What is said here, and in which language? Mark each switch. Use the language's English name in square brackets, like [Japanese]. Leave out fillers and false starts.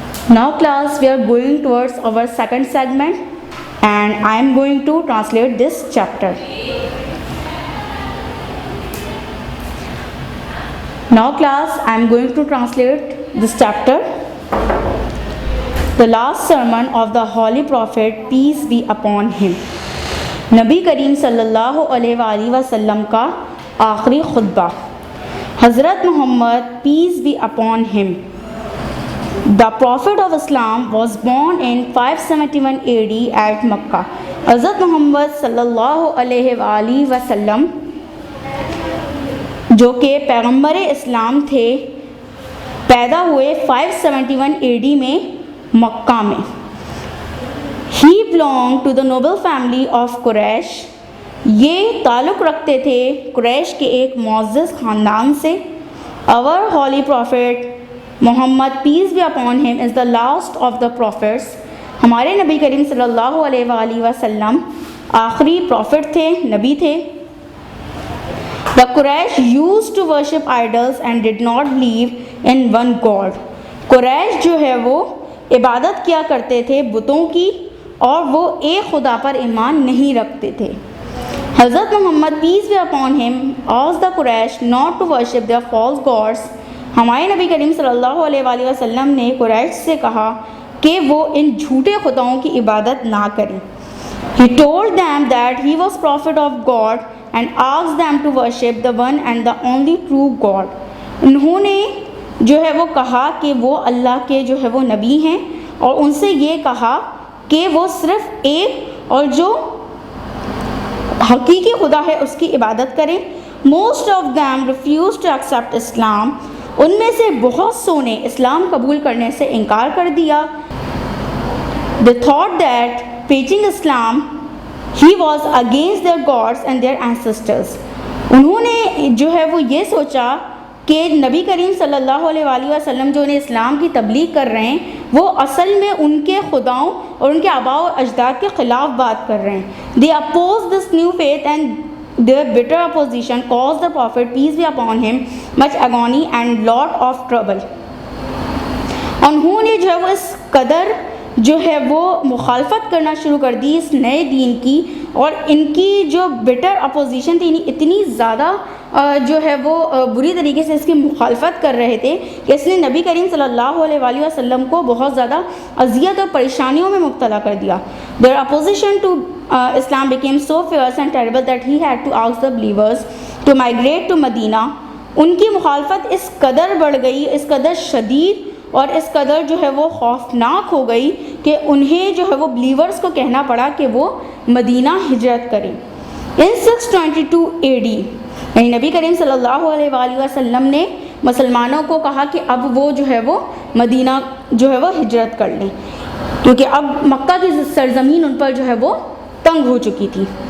[English] Now class, we are going towards our second segment, and I am going to translate this chapter. Now class, I am going to translate this chapter. The last sermon of the Holy Prophet, peace be upon him. [Urdu] نبی کریم صلی اللہ علیہ وآلہ وسلم کا آخری خطبہ. [English] Hazrat Muhammad, peace be upon him, the Prophet of Islam, was born in 571 AD at Makkah. [Urdu] حضرت محمد صلی اللہ علیہ وآلہ وسلم جو کہ پیغمبر اسلام تھے, پیدا ہوئے 571 AD میں مکہ میں. [English] He belonged to the noble family of Quraysh. [Urdu] یہ تعلق رکھتے تھے قریش کے ایک معزز خاندان سے. [English] Our holy prophet Muhammad, peace be upon him, is the last of the prophets. [Urdu] ہمارے نبی کریم صلی اللہ علیہ وآلہ وسلم آخری پروفٹ تھے, نبی تھے. [English] The Quraysh used to worship idols and did not believe in one God. [Urdu] قریش جو ہے وہ عبادت کیا کرتے تھے بتوں کی, اور وہ ایک خدا پر ایمان نہیں رکھتے تھے. [English] Hazrat Muhammad, peace be upon him, asked the Quraysh not to worship their false gods. [Urdu] ہمارے نبی کریم صلی اللہ علیہ وآلہ وسلم نے قریش سے کہا کہ وہ ان جھوٹے خداؤں کی عبادت نہ کریں. [English] He told them that he was prophet of God and asked them to worship the one and the only true God. [Urdu] انہوں نے جو ہے وہ کہا کہ وہ اللہ کے جو ہے وہ نبی ہیں, اور ان سے یہ کہا کہ وہ صرف ایک اور جو حقیقی خدا ہے اس کی عبادت کریں. [English] Most of them refused to accept Islam. [Urdu] ان میں سے بہت سو نے اسلام قبول کرنے سے انکار کر دیا. [English] They thought that preaching Islam, he was against their gods and their ancestors. [Urdu] انہوں نے جو ہے وہ یہ سوچا کہ نبی کریم صلی اللہ علیہ وآلہ وسلم جو انہیں اسلام کی تبلیغ کر رہے ہیں وہ اصل میں ان کے خداؤں اور ان کے آباء و اجداد کے خلاف بات کر رہے ہیں. [English] They opposed this new faith and their bitter opposition caused the Prophet, peace be upon him, much agony and lot of trouble. [Urdu] انہوں نے جو ہے وہ اس قدر جو ہے وہ مخالفت کرنا شروع کر دی اس نئے دین کی, اور ان کی جو بٹر اپوزیشن تھی, اتنی زیادہ جو ہے وہ بری طریقے سے اس کی مخالفت کر رہے تھے کہ اس نے نبی کریم صلی اللہ علیہ وآلہ وسلم کو بہت زیادہ اذیت اور پریشانیوں میں مبتلا کر دیا. [English] Their opposition to Islam became so fierce and terrible that he had to ask the believers to migrate to Medina. [Urdu] ان کی مخالفت اس قدر بڑھ گئی, اس قدر شدید اور اس قدر جو ہے وہ خوفناک ہو گئی کہ انہیں جو ہے وہ بلیورز کو کہنا پڑا کہ وہ مدینہ ہجرت کریں. [English] In 622 AD, [Urdu] یعنی نبی کریم صلی اللہ علیہ وآلہ وسلم نے مسلمانوں کو کہا کہ اب وہ جو ہے وہ مدینہ جو ہے وہ ہجرت کر لیں, کیونکہ اب مکہ کی سرزمین ان پر جو ہے وہ تنگ ہو چکی تھی.